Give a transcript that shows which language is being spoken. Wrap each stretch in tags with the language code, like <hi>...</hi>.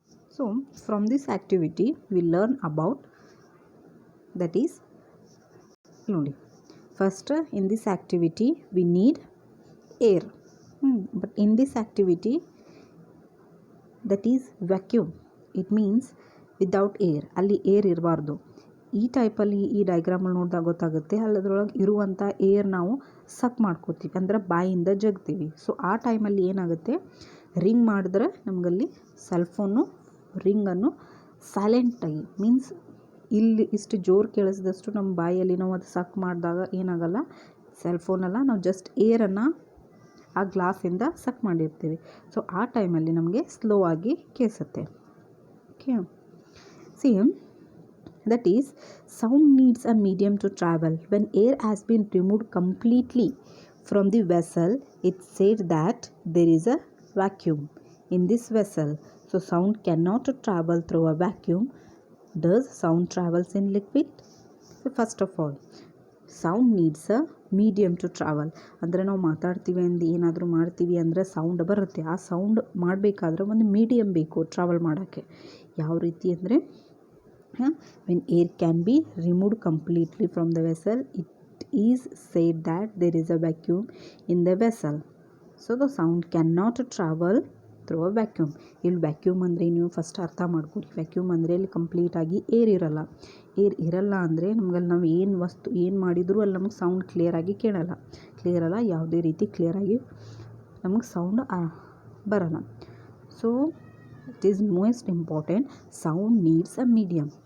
<en>so from this activity, we learn about, that is, first in this activity we need air, but in this activity, that is vacuum. It means without air,</en> <kn>ಅಲ್ಲಿ air ಇರಬಾರ್ದು. ಈ ಟೈಪಲ್ಲಿ ಈ ಡೈಗ್ರಾಮಲ್ಲಿ ನೋಡಿದಾಗ ಗೊತ್ತಾಗುತ್ತೆ, ಅಲ್ಲದ್ರೊಳಗೆ ಇರುವಂಥ air ನಾವು ಸಕ್ ಮಾಡ್ಕೋತೀವಿ, ಅಂದರೆ ಬಾಯಿಂದ ಜಗ್ತೀವಿ. ಸೊ ಆ ಟೈಮಲ್ಲಿ ಏನಾಗುತ್ತೆ, ರಿಂಗ್ ಮಾಡಿದ್ರೆ ನಮಗಲ್ಲಿ ಸೆಲ್ಫೋನು ರಿಂಗನ್ನು ಸೈಲೆಂಟಾಗಿ, ಮೀನ್ಸ್ ಇಲ್ಲಿ ಇಷ್ಟು ಜೋರು ಕೇಳಿಸಿದಷ್ಟು ನಮ್ಮ ಬಾಯಲ್ಲಿ ನಾವು ಅದು ಸಕ್ ಮಾಡಿದಾಗ ಏನಾಗಲ್ಲ, ಸೆಲ್ಫೋನಲ್ಲ, ನಾವು ಜಸ್ಟ್ ಏರನ್ನು ಆ ಗ್ಲಾಸಿಂದ ಸಕ್ ಮಾಡಿರ್ತೀವಿ. ಸೊ ಆ ಟೈಮಲ್ಲಿ ನಮಗೆ ಸ್ಲೋ ಆಗಿ ಕೇಳಿಸುತ್ತೆ.</kn> <en>Okay, see, that is, sound needs a medium to travel. When air has been removed completely from the vessel, it said that there is a vacuum in this vessel. So sound cannot travel through a vacuum. Does sound travels in liquid? So first of all, sound needs a medium to travel.</en> <kn>ಅಂದರೆ ನಾವು ಮಾತಾಡ್ತೀವಿ ಅಂದು ಏನಾದರೂ ಮಾಡ್ತೀವಿ ಅಂದರೆ sound ಬರುತ್ತೆ. ಆ sound ಮಾಡಬೇಕಾದ್ರೆ ಒಂದು ಮೀಡಿಯಮ್ ಬೇಕು ಟ್ರಾವೆಲ್ ಮಾಡೋಕ್ಕೆ. ಯಾವ ರೀತಿ ಅಂದರೆ,</kn> <en>when air can be removed completely from the vessel, it is said that there is a vacuum in the vessel. So the sound cannot travel through a vacuum.</en> <kn>ಇಲ್ಲಿ vacuum ಅಂದರೆ ನೀವು first ಅರ್ಥ ಮಾಡ್ಕೊಡಿ. Vacuum ಅಂದರೆ ಇಲ್ಲಿ ಕಂಪ್ಲೀಟಾಗಿ air ಇರಲ್ಲ ಅಂದರೆ ನಮಗಲ್ಲಿ ನಾವು ಏನು ಮಾಡಿದರೂ ಅಲ್ಲಿ ನಮಗೆ ಸೌಂಡ್ ಕ್ಲಿಯರಾಗಿ ಕೇಳಲ್ಲ, ಯಾವುದೇ ರೀತಿ ಕ್ಲಿಯರಾಗಿ ನಮಗೆ ಸೌಂಡ್ ಬರಲ್ಲ.</kn> <en>So it is most important, sound needs a medium.</en>